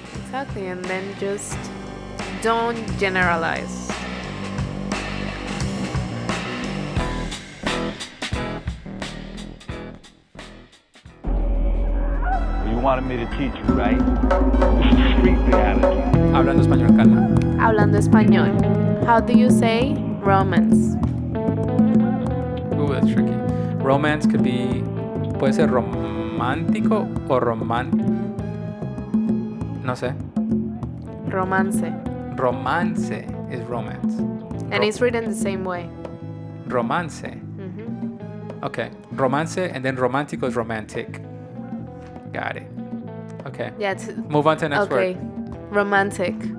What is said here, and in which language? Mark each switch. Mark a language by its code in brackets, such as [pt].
[en] Exactly, and then just don't generalize. You wanted me to teach you, right? This is street reality. [es] Hablando español, Carla. Hablando español. [en] How do you say romance? Ooh, that's tricky. Romance could be, [es] puede ser romántico o no sé. [en] Romance. Romance is romance. And it's written the same way. Romance. Okay. Romance, and then romántico is romantic. Got it. Okay. Yeah. Move on to the next word. Romantic.